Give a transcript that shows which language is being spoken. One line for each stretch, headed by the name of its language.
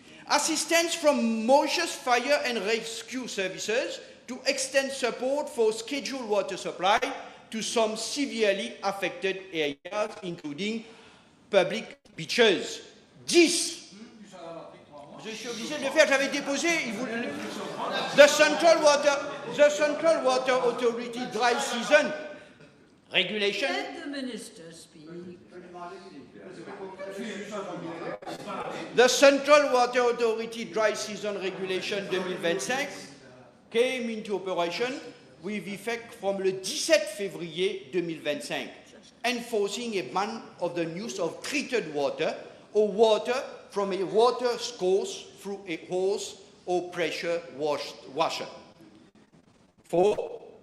English: Assistance from Mauritius Fire and Rescue Services to extend support for scheduled water supply to some severely affected areas, including public beaches. 10.
French: Je suis obligé de le faire, j'avais déposé.
English: The Central Water Authority Dry Season Regulation. Let the minister speak. The Central Water Authority Dry Season Regulation 2025 came into operation with effect from
French: le 17 février
English: 2025, enforcing a ban of the use of treated water or water from a water source through a hose or pressure washer. 4.